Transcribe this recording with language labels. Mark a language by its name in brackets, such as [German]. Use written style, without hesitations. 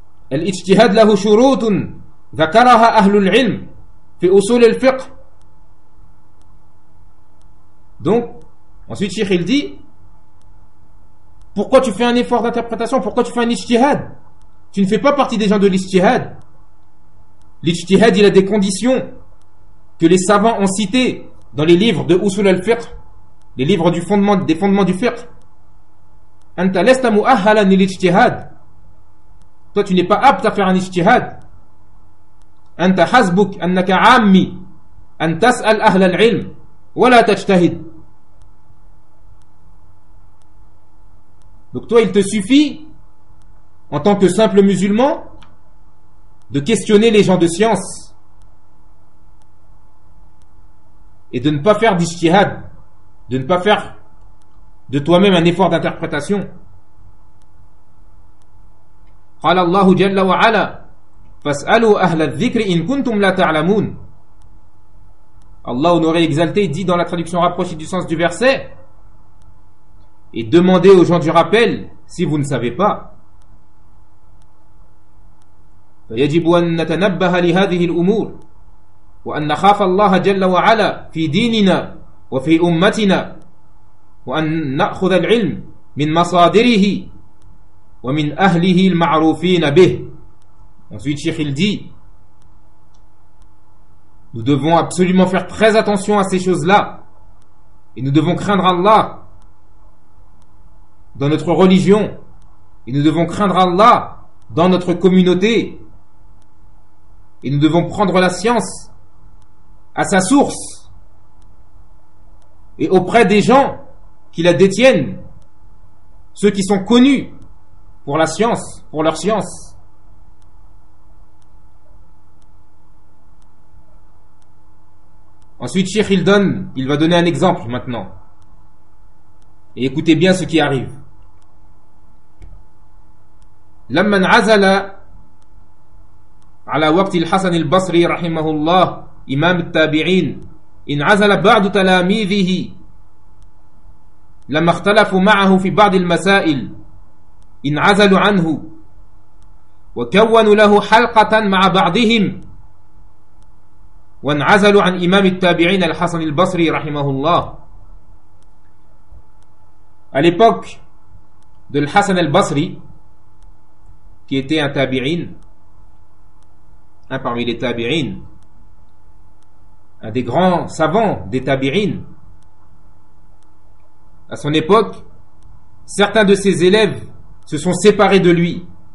[Arabic] الاجتهاد له شروط ذكرها أهل العلم في أصول الفقه. [French] Donc, ensuite Cheikh il dit, pourquoi tu fais un effort d'interprétation? Pourquoi tu fais un ijtihad? Tu ne fais pas partie des gens de l'ijtihad. L'ijtihad, il a des conditions que les savants ont citées dans les livres de Usul al-Fiqh, les livres du fondement, des fondements du fiqh. [Arabic] Anta lesta mu'ahhalan lil-ijtihad. [French] Toi, tu n'es pas apte à faire un ijtihad. [Arabic] Anta hasbuk annaka ammi an tas'al ahla al-ilm wa la tajtahid. [French] Donc toi, il te suffit, en tant que simple musulman, de questionner les gens de science et de ne pas faire d'ijtihad, de ne pas faire de toi-même un effort d'interprétation. [Arabic] قال الله جل وعلا فاسألوا أهل الذكر إن كنتم لا تعلمون. [French] Allah honoré exalté dit dans la traduction rapprochée du sens du verset, et demandez aux gens du rappel si vous ne savez pas. [Arabic] فيجب أن نتنبه لهذه الأمور وأن نخاف الله جل وعلا في ديننا وفي أمتنا وأن نأخذ العلم من مصادره ومن أهله المعروفين به. [French] Ensuite Cheikh il dit, nous devons absolument faire très attention à ces choses-là, et nous devons craindre Allah dans notre religion, et nous devons craindre Allah dans notre communauté, et nous devons prendre la science à sa source et auprès des gens qui la détiennent, ceux qui sont connus pour la science, pour leur science. Ensuite, Cheikh il va donner un exemple maintenant. Et écoutez bien ce qui arrive. [Arabic] لما انعزل على وقت الحسن البصري رحمه الله إمام التابعين انعزل بعض تلاميذه لما اختلفوا معه في بعض المسائل انعزلوا عنه وكونوا له حلقة مع بعضهم وانعزلوا عن إمام التابعين الحسن البصري رحمه الله. [French] À l'époque de l'Hassan al-Basri, qui était un tabi'in, un parmi les tabi'in, un des grands savants des tabi'in, à son époque, certains de ses élèves se sont séparés de lui.